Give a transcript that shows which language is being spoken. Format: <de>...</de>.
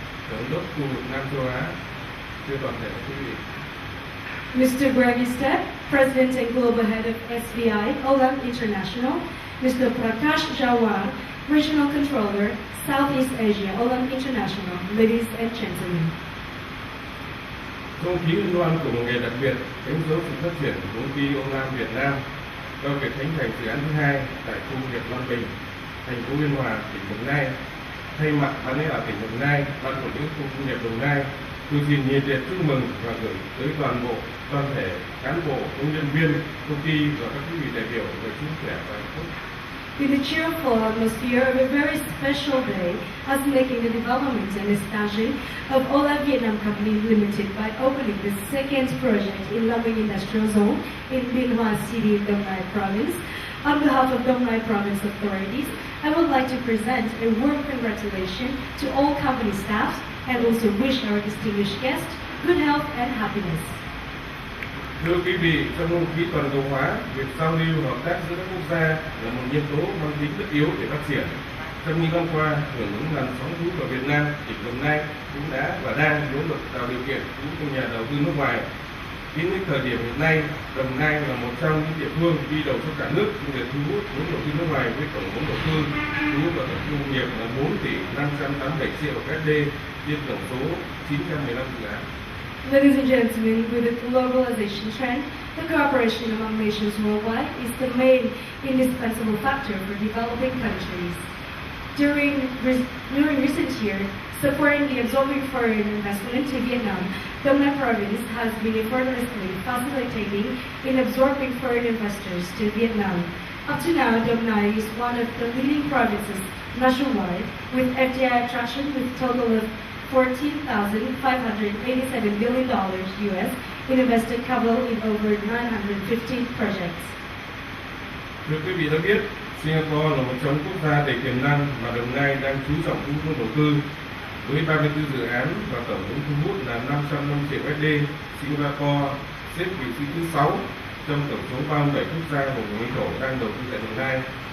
<vi>Tổng đốc khu vực Nam châu Á, thưa toàn thể quý vị.</vi> <en>Mr. DịCH, President and Global Head of SBI Olam International, Mr. Prakash Jawar, Regional Controller, Southeast Asia Olam International, ladies and gentlemen.</en> <vi>Không khí liên hoan của một ngày đặc biệt đánh dấu sự phát triển của công ty Olam Việt Nam do việc khánh thành dự án thứ hai tại khu công nghiệp Long Bình, thành phố Biên Hòa, tỉnh Đồng Nai. Thay mặt ban lãnh đạo tỉnh Đồng Nai, ban quản lý khu công nghiệp Đồng Nai, tôi xin nhiệt liệt chúc mừng và gửi tới toàn thể cán bộ, công nhân viên, công ty và các quý vị đại biểu về sức khỏe và hạnh phúc.</vi> <en>In the cheerful atmosphere of a very special day, us making the development and expansion of Olam Vietnam Company Limited by opening the second project in Long Bình Industrial Zone in Biên Hòa City, Đồng Nai Province. On behalf of Đồng Nai Province authorities, I would like to present a warm congratulations to all company staff and also wish our distinguished guests good health and happiness.</en> <vi>Thưa quý vị, trong không khí toàn cầu hóa, việc giao lưu hợp tác giữa các quốc gia là một nhân tố mang tính tất yếu để phát triển. Trong những năm qua, hưởng ứng làn sóng thu hút vào Việt Nam, tỉnh Đồng Nai cũng đã và đang nỗ lực tạo điều kiện thu hút nhà đầu tư nước ngoài. Đến thời điểm hiện nay, Đồng Nai là một trong những địa phương đi đầu trong cả nước trong việc thu hút vốn đầu tư nước ngoài với tổng vốn đầu tư thu hút vào tổng công nghiệp là 4 tỷ 587 triệu USD trên tổng số 915 dự án.</vi> <en>Ladies and gentlemen, with the globalization trend, the cooperation among nations worldwide is the main indispensable factor for developing countries. During recent years, supporting the absorbing foreign investment into Vietnam, Đồng Nai province has been effortlessly facilitating in absorbing foreign investors to Vietnam. Up to now, Đồng Nai is one of the leading provinces nationwide with FDI attraction with a total of $14,587 billion US in invested capital in over 950 projects.</en> <vi>Như quý vị đã biết, Singapore là một trong quốc gia đầy tiềm năng mà Đồng Nai đang chú trọng thu hút đầu tư. Với 34 dự án và tổng vốn thu hút là 505 triệu USD, Singapore xếp vị trí thứ 6 trong tổng số 37 quốc gia vùng lãnh thổ đang đầu tư tại Đồng Nai.</vi>